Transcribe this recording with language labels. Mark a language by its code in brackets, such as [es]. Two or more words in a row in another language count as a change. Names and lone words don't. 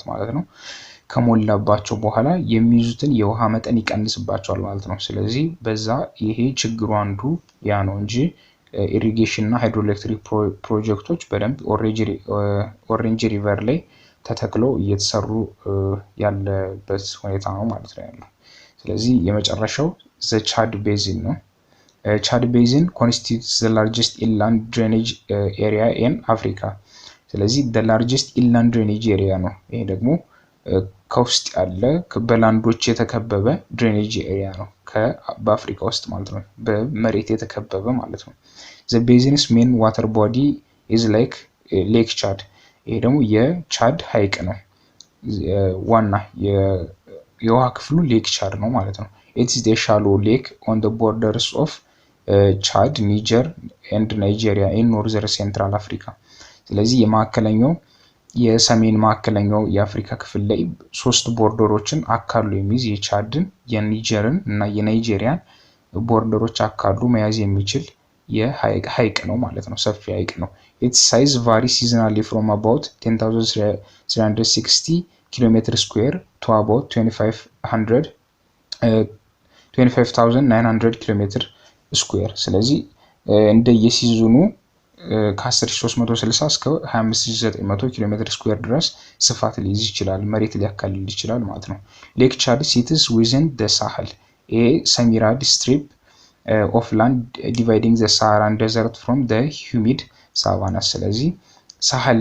[am] ማለት ነው። ከሞላባቸው በኋላ የሚይዙትን የውሃ መጠን ይቀንስባቸዋል ማለት ነው። ስለዚህ በዛ ይሄ ችግሩ አንዱ ያ ነው እንጂ ኢሪጌሽን እና ሃይድሮኤሌክትሪክ ፕሮጀክቶች በደንብ ኦሬንጅ ሪቨር ላይ ተተክለው እየተሰሩ ያለበት ሁኔታ ነው ማለት ነው ያለው። ስለዚህ የመጨረሻው [en] the Chad Basin [am] ነው። ቻድ ቤዚን [en] constitutes the largest inland drainage area in Africa. [am] ስለዚህ [en] the largest inland drainage area [am] ነው። ይሄ ደግሞ ከውስጥ ያለ በላንዶች የተከበበ ድሬኔጅ ኤሪያ ነው በአፍሪካ ውስጥ ማለት ነው፣ በመሬት የተከበበ ማለት ነው። [en] The basin's main water body is like Lake Chad. [am] ይሄ ደግሞ የቻድ ሐይቅ ነው። ዋና የውሃ ክፍሉ ሌክ ቻድ ነው ማለት ነው። [en] It is a shallow lake on the borders of Chad, Niger and Nigeria in northern central Africa. [am] ስለዚህ የማዕከለኛው የሰሜን ማዕከለኛው የአፍሪካ ክፍል ላይ 3 ቦርደሮችን አካሉ የሚይዝ የቻድን የኒጀርን እና የናይጄሪያን ቦርደሮች አካሉ መያዝ የሚችል የሐይቅ ነው ማለት ነው። ሰፊ ሐይቅ ነው። [en] its size varies seasonally from about 10,360 km square to about [am] 25,900 km square። ስለዚህ እንደ የሲዝኑ ከ10360 እስከ 25900 ኪሎ ሜትር ስኩዌር ድረስ ስፋት ሊይዝ ይችላል፣ መሬት ሊያካልል ይችላል ማለት ነው። [en] Lake Chad sits within the Sahel a semiarid strip of land dividing the Saharan desert from the humid savanna። ስለዚህ ሳህል